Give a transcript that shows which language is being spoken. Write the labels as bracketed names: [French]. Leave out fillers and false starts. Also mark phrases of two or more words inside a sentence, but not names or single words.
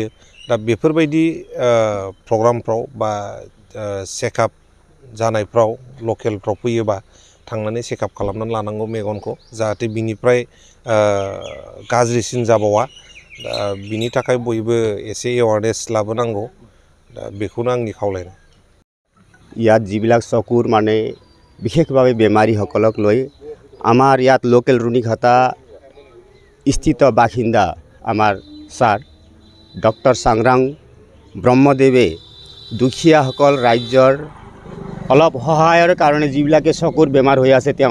[Bodo] दा बेफोरबायदि प्रग्रामफ्राव बा चेकआप जानायफ्राव लकेलफ्राव फैयोबा थांनानै चेकआप खालामनानै लानांगौ मेगनखौ, जाहाथे बिनिफ्राय गाज्रिसिन जाबावा। दा बिनि थाखाय बयबो एसे एवारनेस लाबोनांगौ। दा बेखौनो आंनि खावलायनाय। [Assamese] ইয়াত যিবিলাক চকুৰ মানে বিশেষভাৱে বেমাৰীসকলক লৈ আমাৰ ইয়াত লোকেল ৰুনিখাতা স্থিত বাসিন্দা আমাৰ ছাৰ ডক্টৰ सांग्रां ব্ৰহ্মদেৱে দুখীয়াসকল ৰাজ্যৰ অলপ সহায়ৰ কাৰণে যিবিলাকে চকুৰ বেমাৰ হৈ আছে